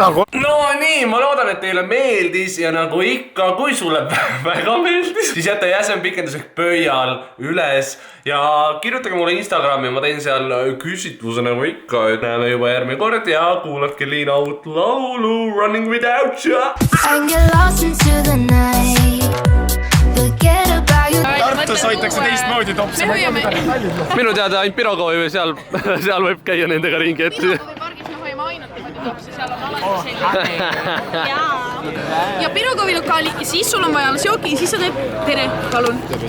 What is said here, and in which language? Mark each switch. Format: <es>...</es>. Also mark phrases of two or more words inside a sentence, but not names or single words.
<et>No nii, ma loodan, et teile meeldis ja nagu ikka, kui sulle väga meeldis, siis jäta jäsen pikendus ehk pöial üles ja kirjutage mulle Instagrami, ma teen seal küsitluse nagu ikka, et näeme juba järgmine kord ja kuulatke Liina uut laulu Running Without You.</et> <en>And get lost into the night. Forget about you.</en> <et>Tartus Pärnus hoitakse teistmoodi topsi. me hoiame. minu teada ainult Pirogovi või seal võib käia nendega ringi, et pargis me hoiame ainult niimoodi topsi, seal on alati selline. Ja Pirogovi lokaali ja siis sul on vaja alles jooki ja siis sa teed tere, palun.</et>